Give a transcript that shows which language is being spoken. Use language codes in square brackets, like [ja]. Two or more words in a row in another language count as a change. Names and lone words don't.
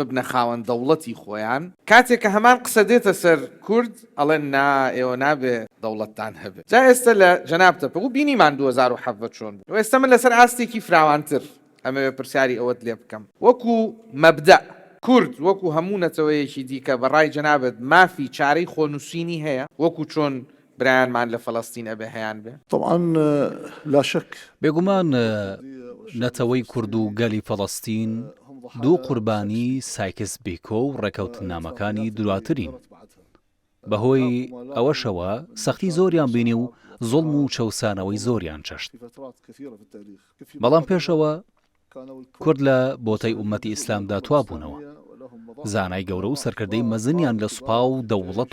[ckb] ببنە خاوەن دەوڵەتی خۆیان کاتێک کە هەمان قسە دێتە سەر کورد ئەڵێن نا ئێوە نابێ دەوڵەتتان هەبێت جا ئێستا لە جەنابتە بگو بینیمان 2007 چۆن و ئێستا من لەسەر ئاستێکی فراوانتر ئەمەوێ پرسیاری ئەوەت لێ بکەم وەکو مەبدە کورد وەکو هەموو نەتەوەیەکی دیکە بەڕای جەنابەت مافی چارەی خۆنووسینی هەیە وەکو چۆن برایانمان لە فەلەستین ئەبێ هەیان بێ [ar] طبعا لا شك [ckb] بێگومان نەتەوەی کورد و گەلی فەڵەستین دوو قوربانی سایکس بیکۆ و ڕێکەوتنامەکانی دواترین بەهۆی ئەوەشەوە سەختی زۆریان بینی و زوڵم و چەوسانەوەی زۆریان چەشت بەڵام پێشەوە کورد لە بۆتەی ئومەتی ئیسلامدا توابوونەوە زانای گەورە و سەرکردەی مەزنیان لە سوپا و دەوڵەت